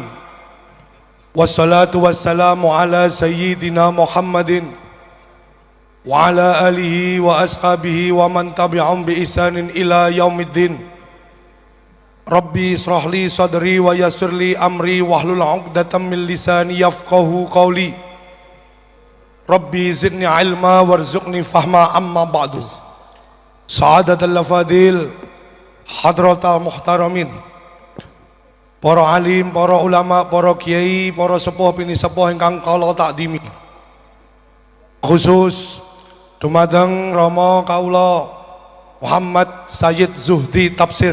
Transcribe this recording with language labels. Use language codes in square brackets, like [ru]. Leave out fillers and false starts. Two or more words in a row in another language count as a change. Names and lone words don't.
[ar] والصلاة والسلام على سيدنا محمد وعلى آله وأصحابه ومن تبعهم بإحسان إلى يوم الدين. رب اشرح لي صدري ويسر لي أمري واحلل عقدة من لساني يفقهوا قولي. رب زدني علما وارزقني فهما أما بعد. سعادة الأفاضل حضرات المحترمين, [jv] para alim, para ulama, para kiai, para sepuh pini sepuh ingkang kala takdimi. Khusus dumateng Rama kaula Muhammad Sayyid Zuhdi Tafsir.